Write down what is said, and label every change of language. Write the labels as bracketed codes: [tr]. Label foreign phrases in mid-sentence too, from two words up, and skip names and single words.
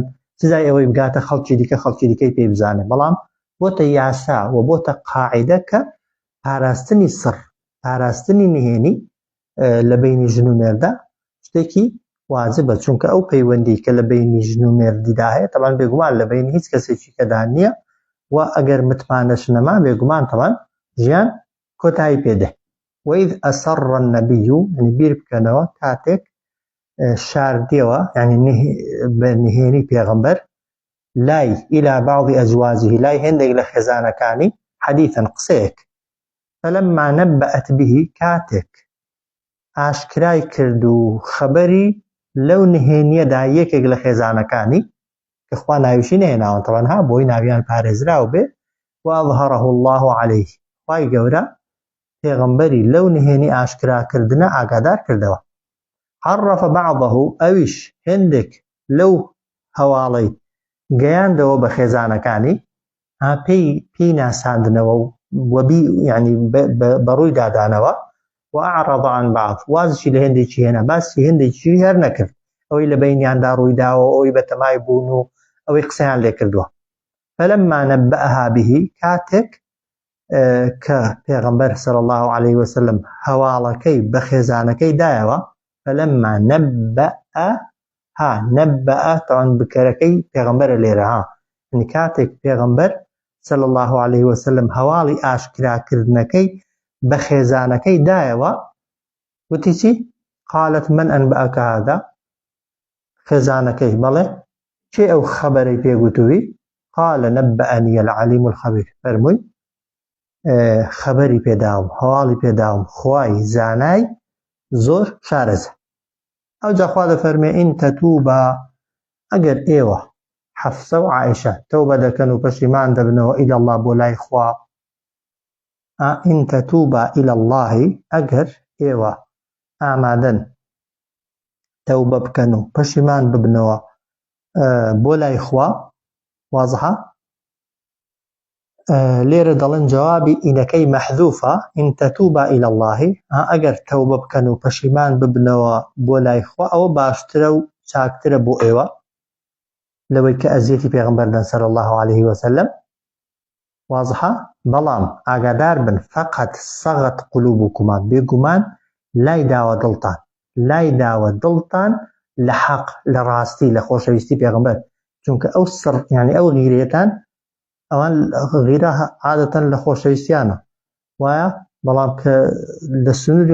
[ckb] سزای ئەوەی بگاتە خەڵکی دیکەی پێی بزانێ، بەڵام بۆتە یاسا و بۆتە قاعیدە کە پاراستنی سڕ پاراستنی نهێنی لە بینی ژن و مێردا شتێکی واجبە، چونکە ئەو پەیوەندی کە لە بینی ژن و مێردیدا هەیە طبعا بێگومان لە بینی هیچ کەسێکی کەدا نییە و ئەگەر متمانەش نەما بێگومان طبعا ژیان کۆتایی پێدێ. [ar] وإذ أسر النبي يعني [ckb] بیر بکەنەوە کاتێک شاردیەوە يعني بە نهێنی پێغەمبەر لای [ar] إلى بعض أزواجه [ckb] لای هێندێک لە خێزانەکانی حديثا قسەیەک [ar] فلما نبأت به [ckb] کاتێک ئاشکرای کرد و خەبەری لەو نهێنیەدا یەکێک لە خێزانەکانی کە خوا ناویشی نهێناوە طبعا بۆی ناویان پارێزراو بێ [ar] وأظهره الله عليه [ckb] خوای گەورە پێغەمبەری لەو نهێنی ئاشکراکردنە ئاگادار کردەوە. [ar] عرف بعضه [ckb] ئەویش هێندێک لەو هەواڵەی گەیاندەوە بە خێزانەکانی پێی ناساندنەوە و يعني بەڕووی دادانەوە [ar] وأعرض عن بعض [ckb] وازشی لە هێندێکی هێنا باسی هێندێکی هەر نەکرد ئەوەی لە بینیاندا ڕوویداوە ئەوەی بەتەمای بوون و ئەوەی قسەیان لێ کردووە. [ar] فلما نبأها به [ckb] کاتێک کە پێغەمبەر [ar] صلی الله عليه وسلم [ckb] هەواڵەکەی بە خێزانەکەی دایەوە [ar] فلما نبأ [ckb] طبعا بکەرەکەی پێغەمبەرە لێرە يعني کاتێک پێغەمبەر [ar] صلی الله عليه وسلم [ckb] هەواڵی ئاشکراکردنەکەی بە خێزانەکەی دایەوە وتی چی؟ [ar] قالت من أنبأك هذا [ckb] خێزانەکەی بەڵێ چێ ئەو خەبەرەی پێگوتووی؟ [ar] قال نبأني العليم الخبير [ckb] فەرمووی خەبەری پێداوم هەواڵی پێداوم خوای زانای زۆر شارەزە. ئەو جا خوا دەفەرمێ [ar] ئین تەتوبا [ckb] ئەگەر ئێوە حەفسە و عایشە تەوبە دەکەن و پەشیمان دەبنەوە [ar] إلى الله [ckb] بۆ لای خوا [ar] ئین تەتوبا إلى الله [ckb] ئەگەر ئێوە ئامادەن تەوبە بکەن و پەشیمان ببنەوە بۆ لای خوا. واضحە؟ لێرە دەڵێن جوابی ئینەکەی مەحذوفە [ar] ئین تەتوبا إلى الله [ckb] ئەگەر تەوبە بکەن و پەشیمان ببنەوە بۆ لای خوا ئەوە باشترە و چاکترە بۆ ئێوە لەوەی کە ئەزیەتی پێغەمبەر دەن [ar] صلی الله عليه وسلم واضحة [ckb] بلام ئاگادار بن [ar] فقط سەغەت قلوبكما [ckb] بێگومان لای داوە دڵتان لە حەق لە ڕاستی لە خۆشەویستی پێغەمبەر چونکە ئەو سڕ یعنی ئەو غیرەتان ئەوان غیرە عادەتەن لە خۆشەویستیانە وایە بەڵام کە لە سنووری